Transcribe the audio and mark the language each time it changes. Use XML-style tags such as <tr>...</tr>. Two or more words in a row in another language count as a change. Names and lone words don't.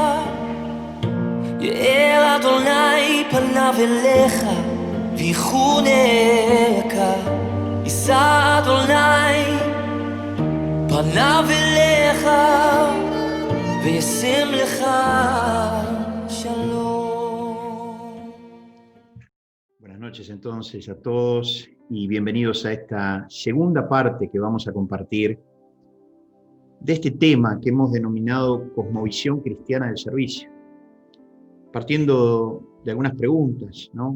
<he>יאר אדוני פניו אליך ויחונך, יישא אדוני פניו אליך וישם לך שלום.</he> <es>Buenas noches entonces a todos y bienvenidos a esta segunda parte que vamos a compartir de este tema que hemos denominado Cosmovisión Cristiana del Servicio. Partiendo de algunas preguntas, ¿no?</es>